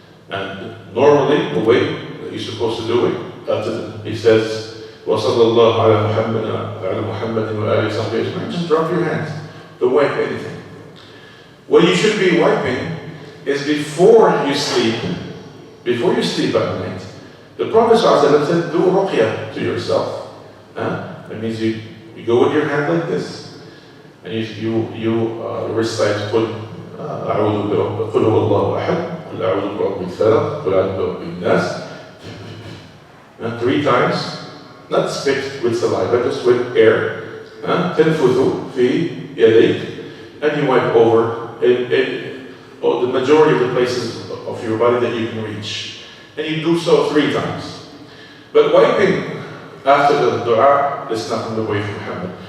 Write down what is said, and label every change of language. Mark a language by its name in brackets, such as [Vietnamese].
[English] And normally, the way that you're supposed to do it, he says, [Arabic] وَصَلَّى اللَّهُ عَلَى مُحَمَّدٍ وَآلِهِ وَصَحْبِهِ أَجْمَعِينَ. [English] Just drop your hands. Don't wipe anything. What you should be wiping is before you sleep at night. The Prophet ﷺ said, do ruqyah to yourself. That means you go with your hand like this, and you recite [Arabic] أعوذ برب قل هو الله أحد قل أعوذ برب الفلق قل أعوذ برب الناس. [English] 3 times, not spit with saliva, just with air. [Arabic] تنفث في يديك, [English] and you wipe over the majority of the places of your body that you can reach. And you do so 3 times. But wiping after the dua, that's not from the way of Muhammad.